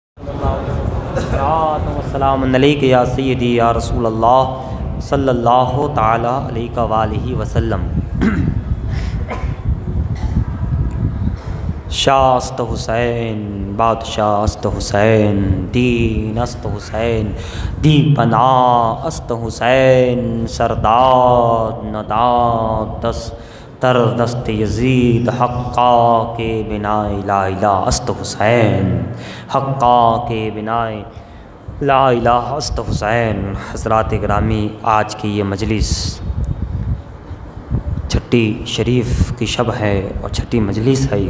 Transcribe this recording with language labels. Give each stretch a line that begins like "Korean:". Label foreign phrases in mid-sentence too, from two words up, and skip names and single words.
Arabic: السلام علیکم یا سیدی یا رسول اللہ صلی اللہ تعالی علیہ وآلہ وسلم۔
Persian: شاہ است حسین بادشاہ است حسین، دین است حسین دی پناہ است حسین، سردار نداد دست تر دست یزید، حقا کے بنا
Arabic: لا الہ
Persian: است حسین، حقا کے بنا
Arabic: لا الہ
Persian: است حسین۔
Urdu: حضرات گرامی، آج کی یہ مجلس چھٹی شریف کی شب ہے اور چھٹی مجلس ہے۔